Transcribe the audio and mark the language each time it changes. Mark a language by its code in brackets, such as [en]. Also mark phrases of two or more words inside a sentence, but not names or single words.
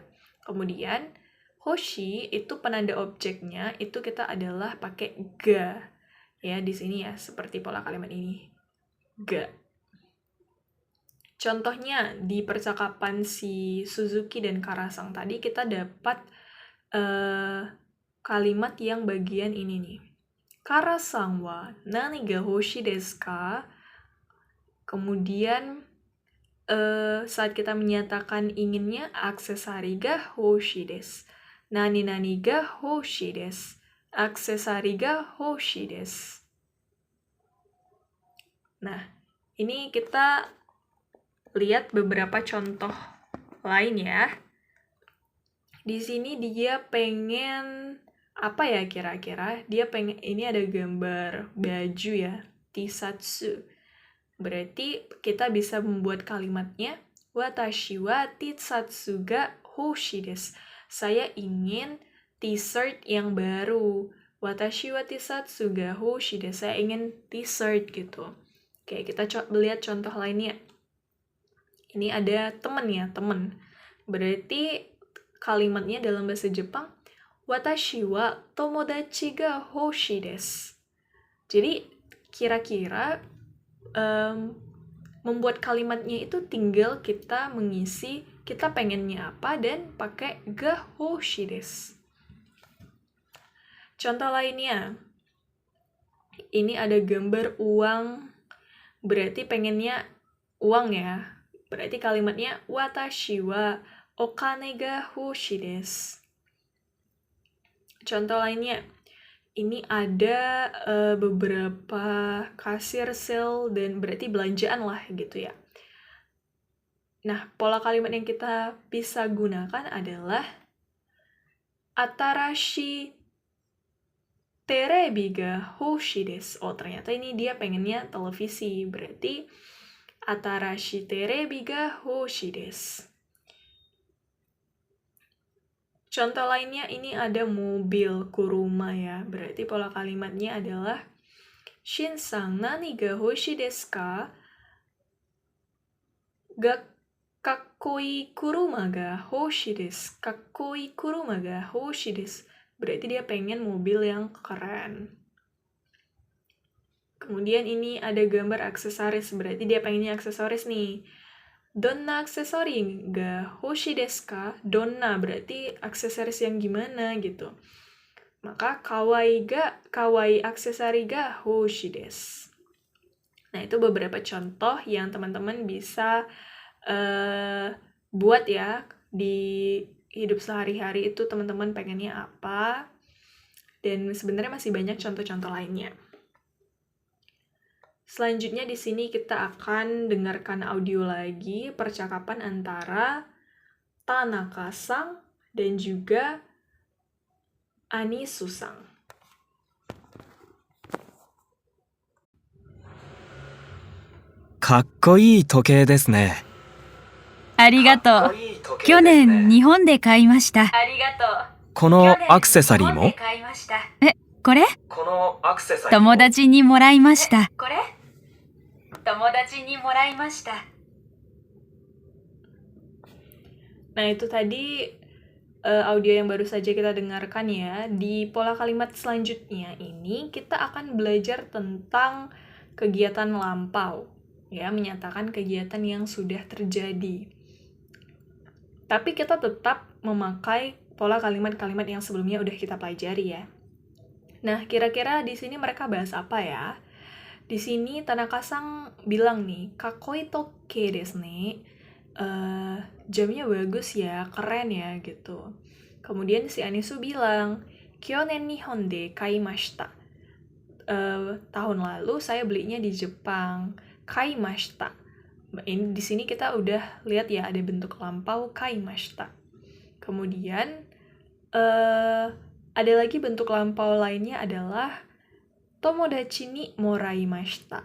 [id] Kemudian hoshi itu penanda objeknya itu kita adalah pakai ga ya di sini ya, seperti pola kalimat ini. Ga. Contohnya di percakapan si Suzuki dan Kara-san tadi kita dapat kalimat yang bagian ini nih. [ja] カラさんは何が欲しいですか? [id] Kemudian saat kita menyatakan inginnya [ja] アクセサリーが欲しいです. 何々が欲しいです。アクセサリーが欲しいです. [id] Nah, ini kita lihat beberapa contoh lain ya. Di sini dia pengen apa ya kira-kira? Dia pengen, ini ada gambar baju ya, tisatsu. Berarti kita bisa membuat kalimatnya [ja] 私はTシャツが欲しいです. [id] Saya ingin t-shirt yang baru. [ja] 私はTシャツが欲しいです. [id] Saya ingin t-shirt gitu. Oke, kita lihat contoh lainnya. Ini ada temen ya, temen. Berarti kalimatnya dalam bahasa Jepang [ja] 私は友達が欲しいです. [id] Jadi kira-kira membuat kalimatnya itu tinggal kita mengisi kita pengennya apa dan pakai [ja] が欲しいです. [id] Contoh lainnya, ini ada gambar uang, berarti pengennya uang ya. Berarti kalimatnya [ja] 私はお金が欲しいです. [id] Contoh lainnya, ini ada beberapa kasir sale dan berarti belanjaan lah gitu ya. Nah, pola kalimat yang kita bisa gunakan adalah [ja] 新しいテレビが欲しいです. [id] Oh, ternyata ini dia pengennya televisi. Berarti [ja] 新しいテレビが欲しいです. [id] Contoh lainnya ini ada mobil kuruma ya. Berarti pola kalimatnya adalah [ja] シンさん何が欲しいですか? かっこいい車が欲しいです。かっこいい車が欲しいです. [id] Berarti dia pengen mobil yang keren. Kemudian ini ada gambar aksesoris, berarti dia pengennya aksesoris nih. [ja] どんなアクセサリーが欲しいですか? [id] Donna berarti aksesoris yang gimana gitu. Maka [ja] 可愛いアクセサリーが欲しいです. [id] Nah, itu beberapa contoh yang teman-teman bisa buat ya di hidup sehari-hari itu teman-teman pengennya apa. Dan sebenarnya masih banyak contoh-contoh lainnya. Selanjutnya di sini kita akan dengarkan audio lagi percakapan antara Tanaka-san dan juga Anisu-san. [ja] かっこいい時計ですね。ありがとう。去年日本で買いました。このアクセサリーも？え、これ？このアクセサリーも？友達にもらいました。 [id] Nah, itu tadi audio yang baru saja kita dengarkan ya. Di pola kalimat selanjutnya ini kita akan belajar tentang kegiatan lampau. Ya, menyatakan kegiatan yang sudah terjadi. Tapi kita tetap memakai pola kalimat-kalimat yang sebelumnya udah kita pelajari ya. Nah, kira-kira di sini mereka bahas apa ya? Di sini Tanaka-san bilang nih, [ja] かっこいい時計ですね. [id] Jamnya bagus ya, keren ya gitu. Kemudian si Anisu bilang, [ja] 去年日本で買いました. [id] Tahun lalu saya belinya di Jepang. [ja] Kaimashita. [id] Ini di sini kita udah lihat ya ada bentuk lampau kaimashita. Kemudian ada lagi bentuk lampau lainnya adalah [ja] 友達にもらいました.